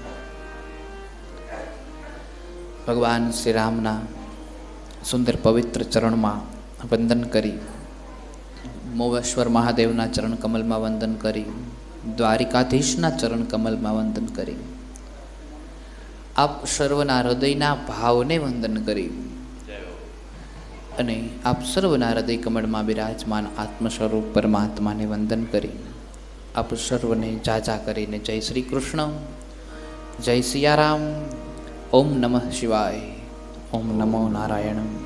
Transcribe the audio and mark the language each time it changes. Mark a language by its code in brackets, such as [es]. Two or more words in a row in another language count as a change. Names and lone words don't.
[gu] ભગવાન શ્રી રામના સુંદર પવિત્ર ચરણ માં વંદન કરી, મોવેશ્વર મહાદેવના ચરણ કમળ માં વંદન કરી, દ્વારિકાધીશના ચરણ કમળ માં વંદન કરી, द्वारिकाधीशना चरण कमल में वंदन करी આપ સર્વના હૃદયના ભાવને વંદન કરી અને આપ સર્વના હૃદય કમળમાં બિરાજમાન આત્મ સ્વરૂપ પરમાત્માને વંદન કરી આપ સર્વને જાજા કરીને જય શ્રી કૃષ્ણ, જય સિયારામ, ઓમ નમઃ શિવાય, ઓમ નમો નારાયણ.